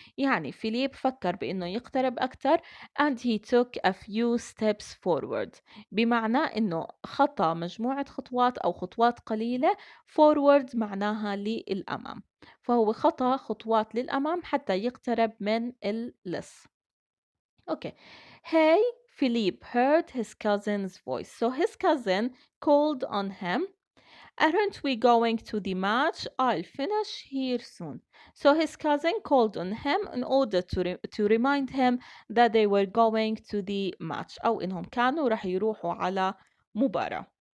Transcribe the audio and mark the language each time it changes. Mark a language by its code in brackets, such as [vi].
[ar] يعني فيليب فكر بأنه يقترب أكثر [en] and he took a few steps forward. [ar] بمعنى أنه خطى مجموعة خطوات أو خطوات قليلة. forward معناها للأمام. فهو خطى خطوات للأمام حتى يقترب من اللص. [en] Okay. Hey, Philippe heard his cousin's voice. So his cousin called on him. Aren't we going to the match? I'll finish here soon. So his cousin called on him in order to remind him that they were going to the match [ar] أو إنهم كانوا رح يروحوا على مباراة.